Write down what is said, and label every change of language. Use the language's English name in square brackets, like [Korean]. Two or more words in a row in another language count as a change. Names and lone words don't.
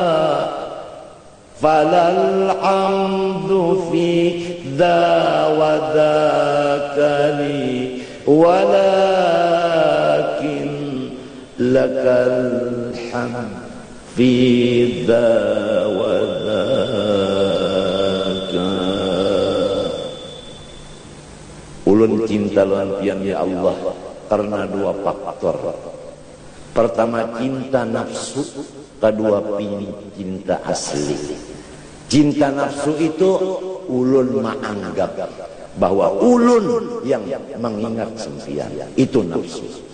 [Arabic] فلا الحمد فيك ذا وذاك لي ولكن لك الحمد في ذا وذاك. [Banjar] Ulun cinta lawan pian ya Allah karena dua faktor. Pertama cinta nafsu, kedua cinta asli. Cinta nafsu itu ulun menganggap bahwa ulun yang mengingat sempian, itu nafsu.